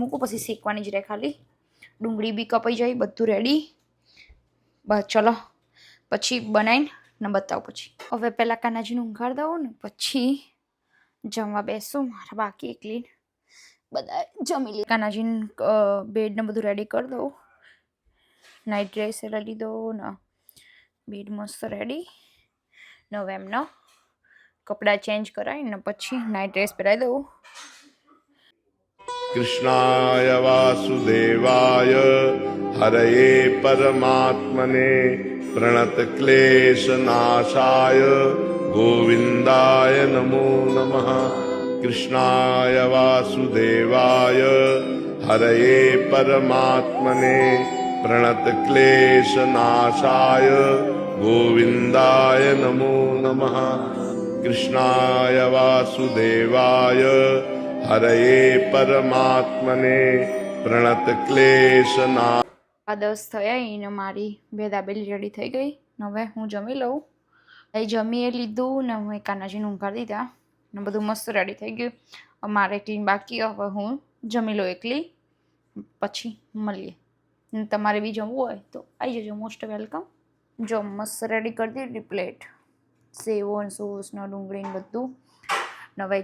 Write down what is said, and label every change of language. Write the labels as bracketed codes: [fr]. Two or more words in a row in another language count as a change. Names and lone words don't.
[gu] મૂકું પછી શેકવાની જ રહે ખાલી ડુંગળી બી કપાઈ જાય બધું રેડી બસ ચલો પછી બનાવીને ને બતાવું પછી હવે પહેલાં કાનાજીને ઊંઘાડી દઉં ને પછી જમવા બેસું મારા બાકી એકલી બધા જમી લે કાનાજીને બેડને બધું રેડી કરી દઉં [en] night dress [gu] લઈ લીધો ને બેડ મસ્ત રેડી ને હવે એમનો કપડાં ચેન્જ કરાવીને પછી [en] night dress [gu] પહેરાવી દઉં [sa] कृष्णाय वासुदेवाय हरये परमात्मने प्रणतक्लेशनाशाय गोविन्दाय नमो नमः कृष्णाय वासुदेवाय हरये परमात्मने प्रणतक्लेशनाशाय गोविन्दाय नमो नमः कृष्णाय वासुदेवाय हरये परमात्मने प्रणतक्लेशना [gu] 10 થયા એને મારી બે દાબેલી રેડી થઈ ગઈ ને હવે હું જમી લઉં એ જમીએ લીધું ને હું કાનાજીને ઊંઘાડી દીધા ને બધું મસ્ત રેડી થઈ ગયું મારે ક્લીન બાકી હવે હું જમી લઉં એકલી પછી મળીએ ને તમારે બી જમવું હોય તો આવી જજો [en] most welcome [gu] જો મસ્ત રેડી કરી દીધી પ્લેટ સેવો ને સોસ ને ડુંગળી ને બધું ને હવે